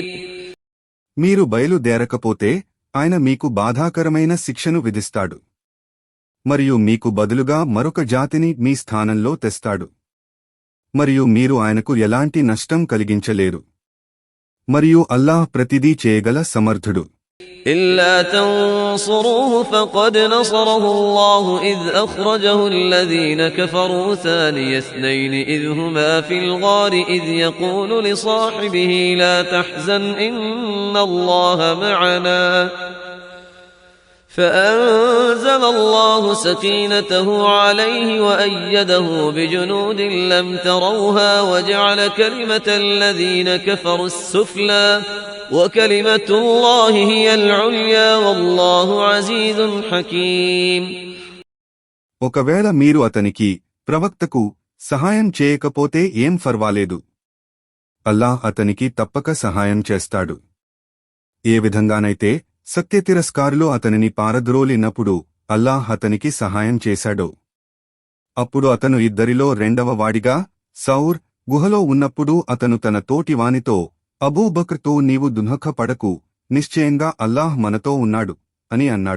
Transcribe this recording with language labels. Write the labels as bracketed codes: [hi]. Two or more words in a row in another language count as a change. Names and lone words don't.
[te] మీరు బయలుదేరకపోతే ఆయన మీకు బాధాకరమైన శిక్షను విధిస్తాడు మరియు మీకు బదులుగా మరొక జాతిని మీ స్థానంలో తెస్తాడు మరియు మీరు ఆయనకు ఎలాంటి నష్టం కలిగించలేరు మరియు అల్లాహ్ ప్రతిదీ చేయగల సమర్థుడు. [ar] إلا تنصروه فقد نصره الله إذ أخرجه الذين كفروا ثاني اثنين إذ هما في الغار إذ يقول لصاحبه لا تحزن إن الله معنا فأنزل الله سكينته عليه وأيده بجنود لم تروها وجعل كلمة الذين كفروا السفلى وكلمة الله هي العليا والله عزيز حكيم. [te] ఒకవేళ మీరు అతనికి ప్రవక్తకు సహాయం చేయకపోతే ఏం ఫర్వాలేదు, అల్లాహ్ అతనికి తప్పక సహాయం చేస్తాడు. ఏ విధంగానైతే సత్యతిరస్కారులు అతనిని పారద్రోలినప్పుడు అల్లాహ్ అతనికి సహాయం చేశాడో అప్పుడు అతను ఇద్దరిలో రెండవ వాడిగా సౌర్ గుహలో ఉన్నప్పుడు అతను తన తోటివానితో అబూబక్ర్తో నీవు దుఃఖపడకు, నిశ్చయంగా అల్లాహ్ మనతో ఉన్నాడు అని అన్నాడు.